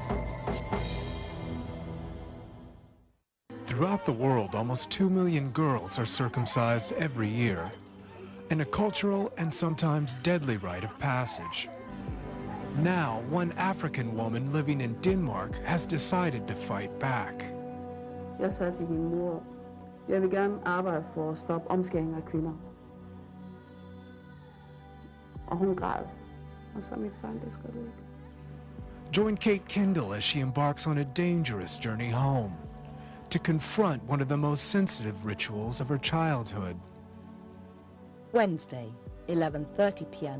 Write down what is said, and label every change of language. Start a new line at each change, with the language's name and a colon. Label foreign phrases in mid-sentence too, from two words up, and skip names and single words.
English: Throughout the world, almost 2 million girls are circumcised every year, in a cultural and sometimes deadly rite of passage. Now, one African woman living in Denmark has decided to fight back.
Danish: Jeg sagde til min mor, jeg vil gerne arbejde for at stoppe omskæring af kvinder. Og hun græd. Og så mit barn, det skal du ikke.
English: Join Kate Kendall as she embarks on a dangerous journey home to confront one of the most sensitive rituals of her childhood. Wednesday, 11:30 p.m.